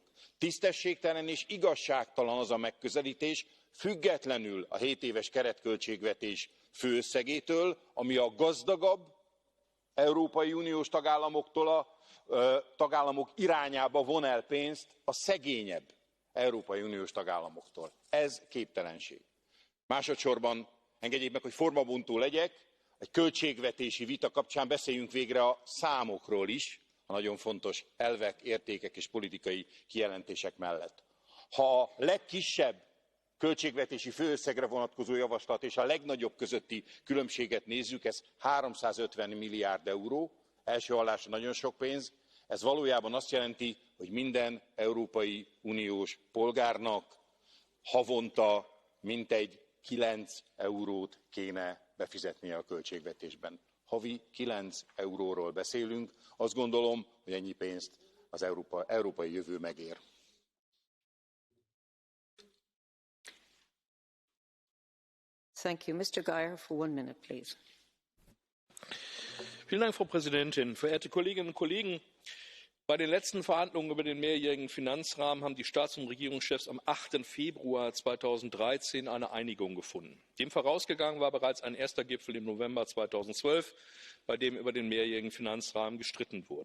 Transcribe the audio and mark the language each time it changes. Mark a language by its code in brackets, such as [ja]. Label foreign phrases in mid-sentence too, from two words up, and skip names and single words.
[hu] Tisztességtelen és igazságtalan az a megközelítés, függetlenül a 7 éves keretköltségvetés főösszegétől, ami a gazdagabb európai uniós tagállamoktól a tagállamok irányába von el pénzt a szegényebb európai uniós tagállamoktól. Ez képtelenség. Másodsorban engedjék meg, hogy formabontó legyek, egy költségvetési vita kapcsán beszéljünk végre a számokról is, a nagyon fontos elvek, értékek és politikai kijelentések mellett. Ha a legkisebb költségvetési főösszegre vonatkozó javaslat és a legnagyobb közötti különbséget nézzük, ez 350 milliárd euró, első hallásra nagyon sok pénz, ez valójában azt jelenti, hogy minden európai uniós polgárnak havonta mintegy 9 eurót kéne befizetnie a költségvetésben. Havi 9 euróról beszélünk, azt gondolom, hogy ennyi pénzt az európai jövő megér. [en] Thank you. Mr. Geier, for 1 minute, please. [de] Vielen Dank, Frau Präsidentin. Verehrte Kolleginnen und Kollegen, bei den letzten Verhandlungen über den mehrjährigen Finanzrahmen haben die Staats- und Regierungschefs am 8. Februar 2013 eine Einigung gefunden. Dem vorausgegangen war bereits ein erster Gipfel im November 2012, bei dem über den mehrjährigen Finanzrahmen gestritten wurde.